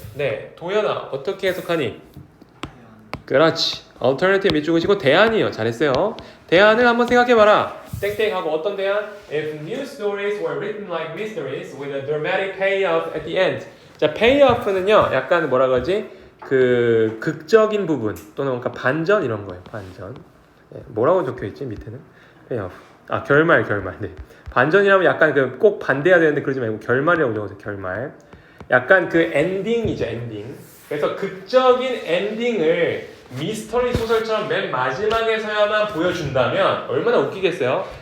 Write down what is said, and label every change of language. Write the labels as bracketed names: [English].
[Korean] 네, 도연아 어떻게 해석하니? 그렇지. alternative 밑줄긋이고 대안이요. 잘했어요. 대안을 한번 생각해봐라. 땡땡하고 어떤 대안? [English] If new stories were written like mysteries with a dramatic payoff at the end. [Korean] 자, payoff는요. 약간 뭐라 그러지? 그 극적인 부분 또는 뭔가 반전 이런 거예요. 반전. 네, 뭐라고 적혀있지 밑에는? payoff. 아, 결말. 네. 반전이라면 약간 그 꼭 반대해야 되는데 그러지 말고 결말이라고 적어서 결말. 약간 그 엔딩이죠, 엔딩. 그래서 극적인 엔딩을 미스터리 소설처럼 맨 마지막에서야만 보여준다면 얼마나 웃기겠어요?